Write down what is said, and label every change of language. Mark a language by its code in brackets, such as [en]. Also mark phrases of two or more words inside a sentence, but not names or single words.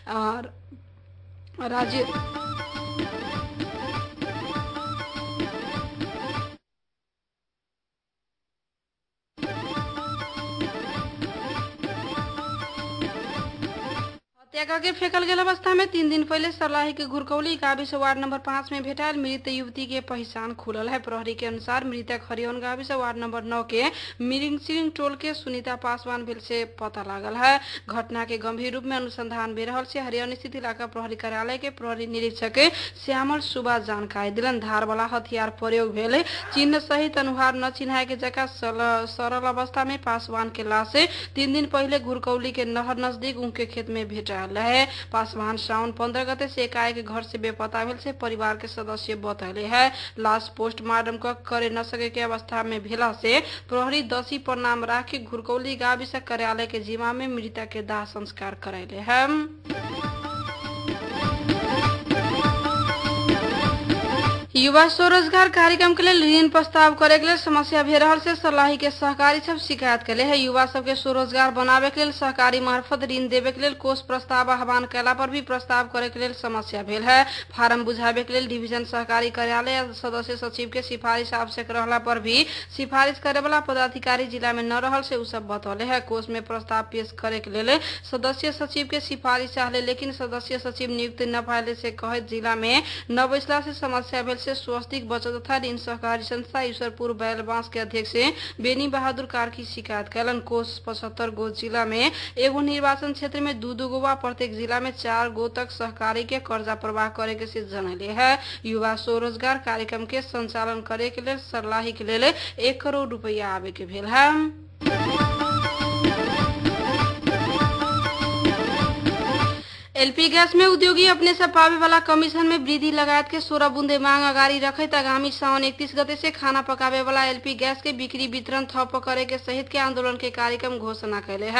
[mai] राज्य हत्या के फेंकल गेल अवस्था में 3 दिन पहले सर्लाही के घुरकौली गाविस वार्ड नंबर 5 में भेटायल मृत युवती के पहचान खुलल है। प्रहरी के अनुसार मृतक हरियौन गाविस वार्ड नंबर 9 के मिरिंग टोल के सुनीता पासवान भेल से पता लागल है। घटना के गंभीर रूप में अनुसंधान भेल रहल से हरियौन स्थित इलाका प्रहरी कार्यालय के प्रहरी निरीक्षक श्यामल सुबा जानकारी दिलन। धार वाला हथियार प्रयोग भेल चिन्ह सहित अनुहार न चिन्हाए के जगह सरल अवस्था में पासवान के लाश 3 दिन पहले घुरकौली के नहर नजदीक उनके खेत में भेटायल है। पासवान साउन 15 गते से एकाएक घर से बेपता भेल से परिवार के सदस्य बतैले है। लाश पोस्टमार्टम करे न सके के अवस्था में भेला से प्रहरी 10 पर नाम राख के घुरकौली गाविस कार्यालय के जिम्मा में मृतक के दाह संस्कार करैले है। युवा स्वरोजगार कार्यक्रम के लिए ऋण प्रस्ताव करे के लिए समस्या भे रहल से सर्लाही के सहकारी सब शिकायत कैले है। युवा सबके स्वरोजगार बनावे के लिए सहकारी मार्फत ऋण देवे के लिए कोष प्रस्ताव आह्वान कैला पर भी प्रस्ताव करे के लिए समस्या भेल है। फार्म बुझावे के लिए डिवीजन सहकारी कार्यालय या सदस्य सचिव के सिफारिश आवश्यक रहला पर भी सिफारिश करे वाला पदाधिकारी जिला में न रहल से उ सब बतौले है। कोष में प्रस्ताव पेश करे के लिए सदस्य सचिव के सिफारिश चाहले लेकिन सदस्य सचिव नियुक्त न पाए से कहे जिला में न बैसला से समस्या भेल से स्वस्तिक बचत तथा ऋण सहकारी संस्था ईश्वरपुर बैलबांस के अध्यक्ष बेनी बहादुर कार्की शिकायत कैलन। कोष 75 गो जिला में एगो निर्वाचन क्षेत्र में 2-2 गो व प्रत्येक जिला में 4 गो तक सहकारी के कर्जा प्रवाह करे के से जनले है। युवा स्वरोजगार कार्यक्रम के संचालन करे के लिए सर्लाही के लिए 1 करोड़ रुपया आवे के भेल है। एलपी गैस में उद्योगी अपने से पावे वाला कमीशन में वृद्धि लगायत के 16 बूंदे मांग अगाड़ी रखत आगामी सावन 31 गते से खाना पकावे वाला एलपी गैस के बिक्री वितरण ठप करे के सहित के आंदोलन के कार्यक्रम घोषणा कैले है।